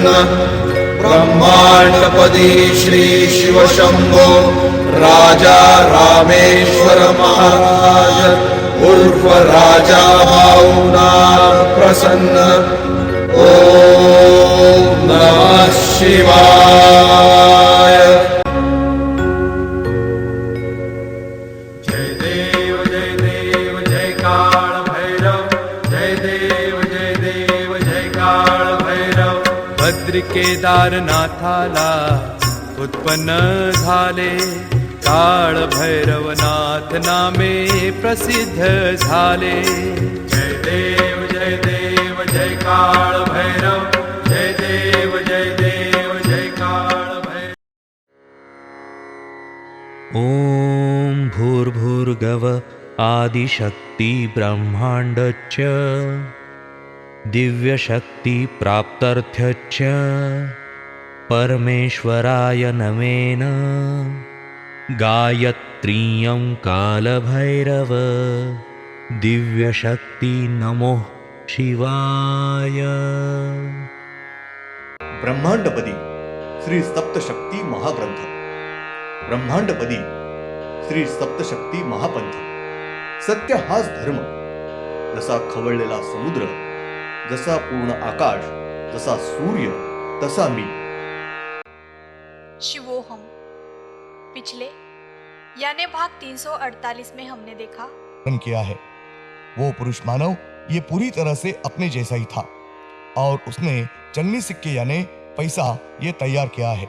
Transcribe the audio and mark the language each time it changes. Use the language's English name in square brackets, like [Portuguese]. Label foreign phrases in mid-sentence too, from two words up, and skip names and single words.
[Marathi] ब्रह्मांडपदी श्री शिव शंभो राजा रामेश्वर महाराज उर्फ राजा भाऊनाथ प्रसन्न। [Sanskrit] ओम नमः शिवाय। [Marathi] जय देव जय देव जय काल भैरव, जय देव जय देव जय काल भैरव। भद्र केदारनाथाला उत्पन्न झाले, काळ भैरवनाथ नामे प्रसिद्ध झाले। जय देव जय काल भैरव, जय देव जय काल भैरव। [Sanskrit] ॐ भूर्भुर्गव आदिशक्ति ब्रह्माण्डच्च दिव्यशक्तिप्राप्त्यर्थच्च परमेश्वराय नमेन। गायत्रीयं कालभैरव दिव्यशक्ति नमो शिवाय। [Marathi] ब्रह्मांडपदी श्री सप्तशक्ती महाग्रंथ, ब्रह्मांडपदी श्री सप्तशक्ती महापंथ। सत्य हाच धर्म, जसा खवळलेला समुद्र, जसा पूर्ण आकाश, जसा सूर्य, तसा मी। [Sanskrit] शिवोहम। [Hindi] पिछले यानी भाग 348 में हमने देखा किया है वो पुरुष मानव ये पूरी तरह से अपने जैसा ही था और उसने चलनी सिक्के यानी पैसा ये तैयार किया है।